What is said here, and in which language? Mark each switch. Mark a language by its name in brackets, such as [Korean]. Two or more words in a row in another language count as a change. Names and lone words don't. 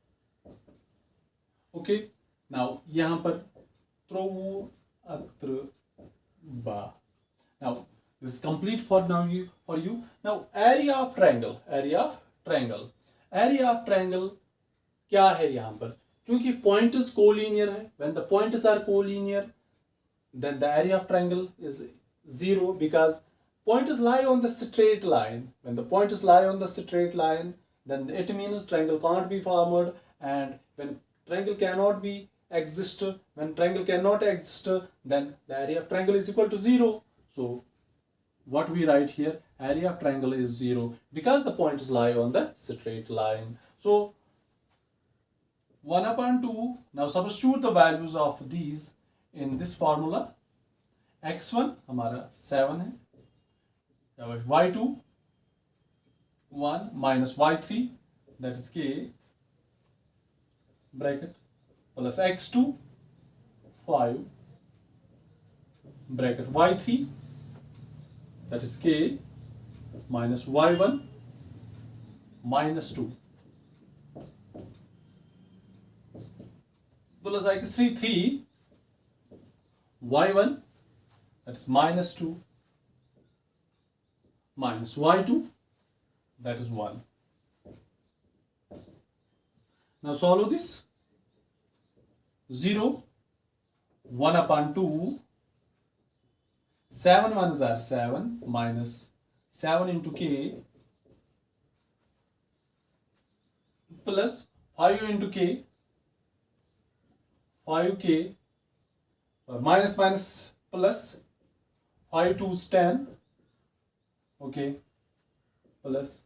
[English] okay, now [Hindi] यहां पर [English] now this is complete for you. now area of triangle [Hindi] क्या है यहाँ पर? क्योंकि [English] points collinear [Hindi] है। [English] when the points are collinear then the area of triangle is 0 because pointers lie on the straight line. When the pointers lie on the straight line, then it means triangle can't be formed, and when triangle cannot exist, then the area of triangle is equal to 0. So what we write here, area of triangle is 0 because the points lie on the straight line. So 1/2. Now substitute the values of these in this formula. [Hindi] x1 हमारा 7 है, [English] y2 1 minus y3 that is k bracket plus x2 5 bracket y3 that is k minus y1 minus 2 plus x3 3 y1 that's -2 minus y2 that is 1. Now solve this. 0 1/2, 7 ones are 7 minus 7 into k plus 5 into k 5k minus plus 5 2's 10, okay, plus